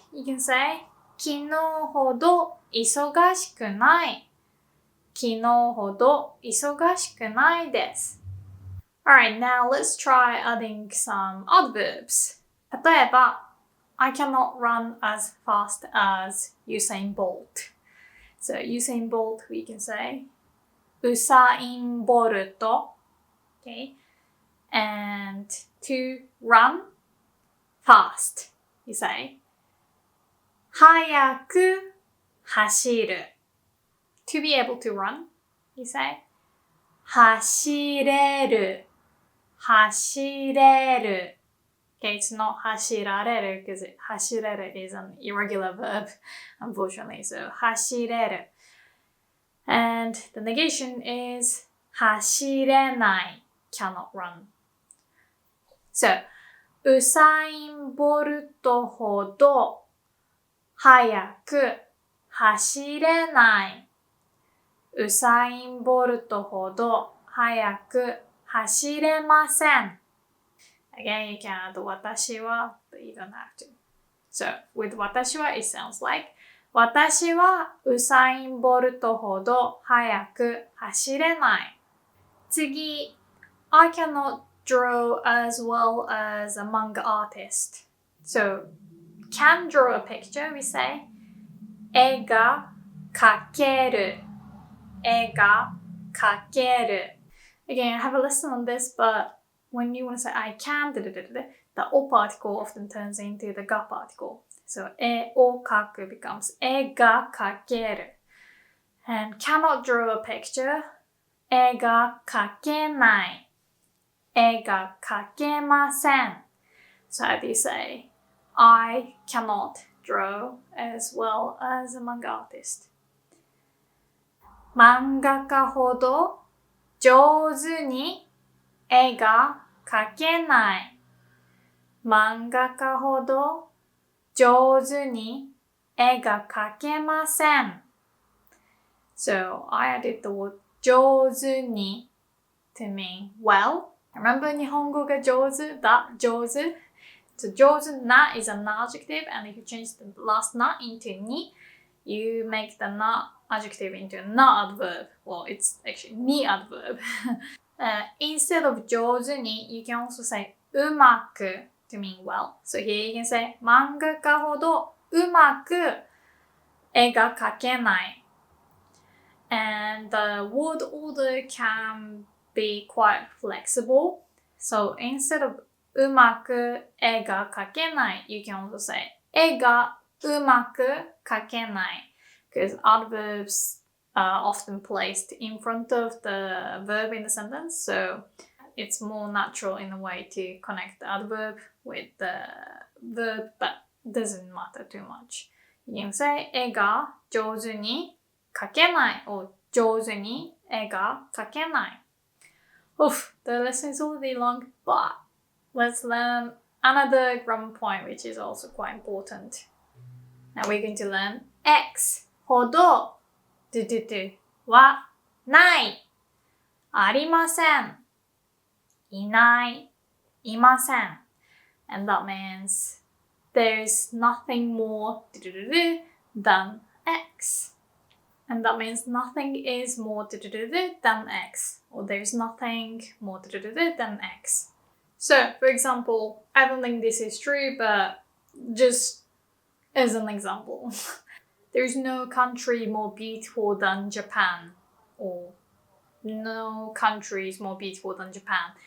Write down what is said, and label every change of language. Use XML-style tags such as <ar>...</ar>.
<en>You can say</en> <ja>昨日ほど忙しくない。昨日ほど忙しくないです。</ja> <en>Alright, now let's try adding some adverbs.</en> <ja>例えば、</ja> <en>I cannot run as fast as Usain Bolt. So Usain Bolt, we can say ウサインボルト okay? And to run fast, you say</en> <ja>速く走る</ja> <en>To be able to run, you say</en> <ja>走れる走れる</ja> <en>Okay, it's not</en> <ja>走られる</ja> <en>because 走れる is an irregular verb, unfortunately. So 走れる And the negation is</en> <ja>走れない</ja> <en>cannot run.</en> <ja>So ウサインボルトほど速く走れない。ウサインボルトほど速く走れません。</ja> <en>Again, you can add</en> <ja>私は</ja> <en>but you don't have to. So, with 私は it sounds like</en> <ja>私はウサインボルトほど速く走れない。次、</ja> <en>I cannot draw as well as a manga artist. So, can draw a picture, we say</en> <ja>絵が描ける絵が描ける</ja> <en>Again, I have a lesson on this, but when you want to say I can, the o particle often turns into the ga particle. So,</en> <ja>絵を描く</ja> <en>becomes</en> <ja>絵が描ける</ja> <en>And cannot draw a picture</en> <ja>絵が描けない絵が描けません</ja> <en>So how do you say I cannot draw as well as a manga artist?</en> <ja>漫画家ほど上手に絵が描けない。漫画家ほど上手に絵が描けません。</ja> <en>So, I added the word</en> <ja>上手に</ja> <en>to mean well. Remember</en> <ja>日本語が上手だ上手</ja> <en>So,</en> <ja>上手な</ja> <en>is an adjective, and if you change the last na into ni, you make the na adjective into a na adverb. Well, it's actually ni adverb. Instead of</en> <ja>上手に,</ja> <en>you can also say</en> <ja>うまく</ja> <en>to mean well. So here you can say</en> <ja>漫画家ほどうまく絵が描けない。</ja> <en>And the word order can be quite flexible. So instead of</en> <ja>うまく絵が描けない</ja> <en>you can also say</en> <ja>絵がうまく描けない</ja> <en>because adverbs are often placed in front of the verb in the sentence, so it's more natural in a way to connect the adverb with the verb, but doesn't matter too much. You can say</en> <ja>絵が上手に描けない</ja> <en>or</en> <ja>上手に絵が描けない</ja> <en>Oof, the lesson is already long, but let's learn another grammar point, which is also quite important. Now we're going to learn X</en> <ja>ほど はない、ありません、いない、いません。</ja> <en>And that means there's nothing more than X. And that means nothing is more than X. Or there's nothing more than X. So, for example, I don't think this is true, but just as an example, there's no country more beautiful than Japan, or no country is more beautiful than Japan.</en>